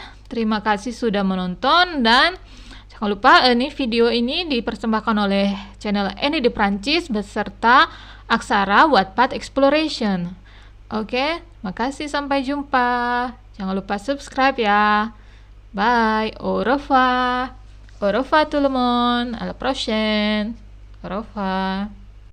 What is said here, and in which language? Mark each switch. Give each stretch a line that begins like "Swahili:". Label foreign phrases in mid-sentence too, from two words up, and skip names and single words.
Indonesian: Terima kasih sudah menonton dan jangan lupa ini video ini dipersembahkan oleh channel Annie di Prancis beserta Aksara Wattpad Exploration. Oke, makasih, sampai jumpa. Jangan lupa subscribe ya.
French: Bye, au revoir. Au revoir tout le monde. À la prochaine. Au revoir.